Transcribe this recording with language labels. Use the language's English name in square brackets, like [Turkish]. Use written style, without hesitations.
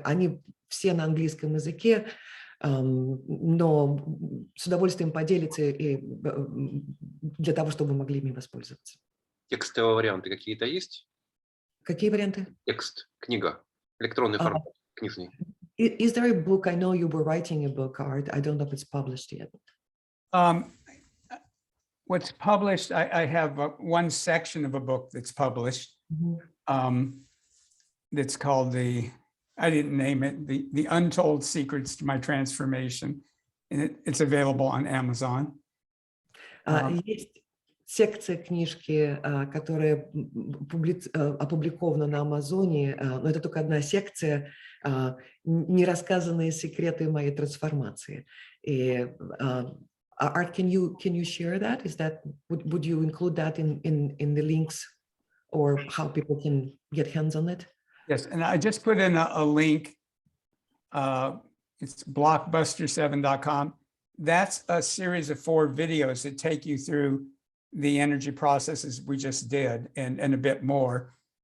[Russian] Они все на английском языке, но с удовольствием поделится и для того, чтобы вы могли ими воспользоваться. Текстовые варианты какие-то есть? Какие варианты? Текст, книга, электронный формат, книжный. [English] Is there a book? I know you were writing a book, Art. I don't know if it's published yet. What's published, I have one section of a book that's published. That's called I didn't name it, the Untold Secrets to My Transformation. And it's available on Amazon. [Russian] Есть секция книжки, которая опубликована на Амазоне, но это только одна секция, нерассказанные секреты моей трансформации. [English] И, Art, can you share that? Would you include that in the links, or how people can get hands on it? Yes, and I just put in a link. It's blockbuster7.com. That's a series of 4 videos that take you through the energy processes we just did and a bit more.